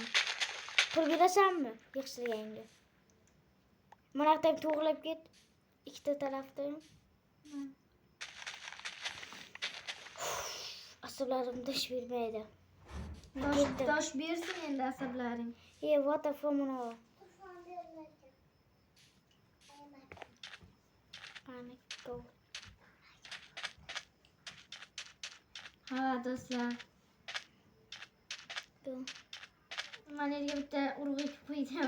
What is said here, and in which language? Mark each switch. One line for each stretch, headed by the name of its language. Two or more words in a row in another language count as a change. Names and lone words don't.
Uzbek: Pul berasanmi? Yig'ishtirganga. Mana yerdan to'g'rilab ket. Ikkita tarafdan. Asablarim dosh bermaydi. Dosh bersin endi asablaring.
English: What the fuck
Uzbek: mana? Qani go. Do'stlar. Mana yerga bitta urg'u ekib qo'ydim.